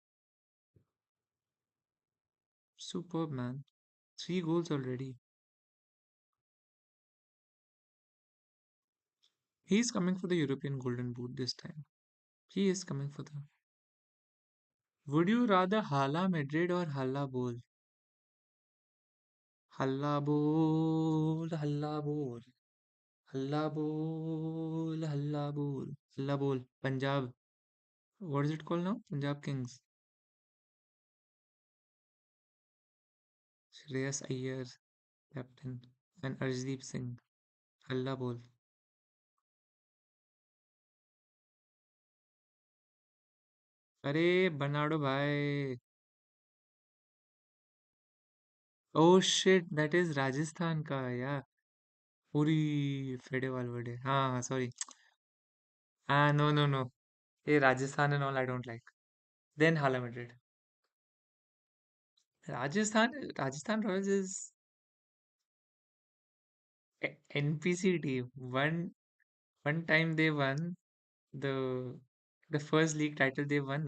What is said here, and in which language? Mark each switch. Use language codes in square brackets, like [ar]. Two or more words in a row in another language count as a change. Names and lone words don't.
[en] Superb, man. 3 goals already. He's coming for the European Golden Boot this time. He is coming for the. Would you rather Hala Madrid or Halla Bowl? Halla Bowl, Halla Bowl, Halla Bowl, Halla Bowl, Halla Bowl. Punjab. What is it called now? Punjab Kings. Shreyas Iyer, captain, and Arshdeep Singh. Halla Bowl. [hi] अरे Bernardo भाई. [en] Oh shit, that is Rajasthan का. Yeah. पूरी फेडे वालवर्डे. हाँ sorry. No no no. Hey, Rajasthan and all I don't like. Then Hala Madrid. Rajasthan Royals is NPC team. One time they won the the first league title they won.